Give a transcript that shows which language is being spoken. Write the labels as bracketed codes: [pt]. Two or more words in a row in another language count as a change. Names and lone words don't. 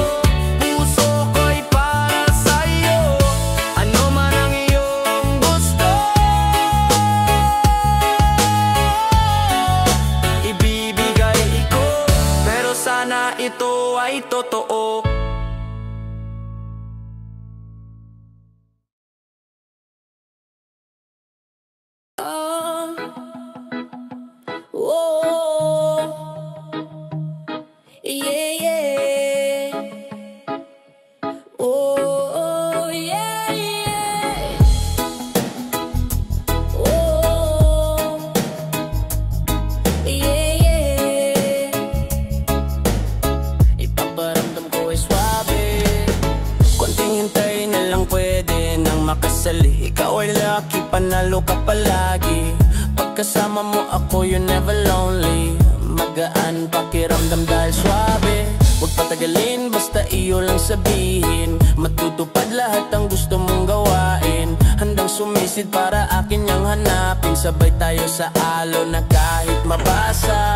[tl] Puso ko ay para sa'yo. Ano man ang iyong gusto, ibibigay ko, pero sana ito ay totoo. [en] Yeah, yeah. Oh, yeah, yeah. Oh, yeah, yeah. [tl] Ipaparamdam ko ay swabe. Konting hintay na lang pwede nang makasali. Ikaw ay lucky, panalo ka palagi. Pagkasama mo ako, [en] you're never lonely. [tl] Magaan pakiramdam dahil swabe. Huwag patagalin, basta iyo lang sabihin. Matutupad lahat ang gusto mong gawain. Handang sumisid para akin yang hanapin. Sabay tayo sa alo na kahit mabasa.